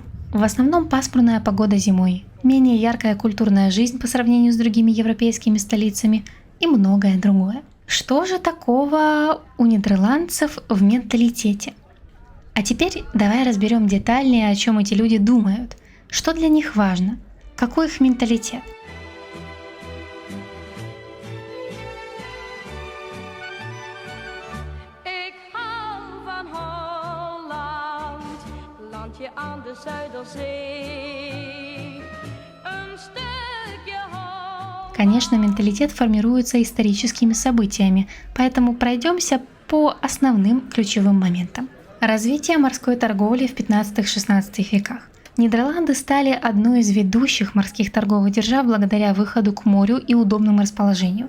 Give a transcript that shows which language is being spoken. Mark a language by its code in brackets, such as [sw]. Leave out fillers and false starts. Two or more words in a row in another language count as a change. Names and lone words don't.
[ru] В основном пасмурная погода зимой, менее яркая культурная жизнь по сравнению с другими европейскими столицами и многое другое. Что же такого у нидерландцев в менталитете? А теперь давай разберем детальнее, о чем эти люди думают. Что для них важно? Какой их менталитет? [nl] Aan de Zuiderzee, een stukje hoog. [ru] Конечно, менталитет формируется историческими событиями, поэтому пройдемся по основным ключевым моментам. Развитие морской торговли в 15-16 веках. Нидерланды стали одной из ведущих морских торговых держав благодаря выходу к морю и удобному расположению.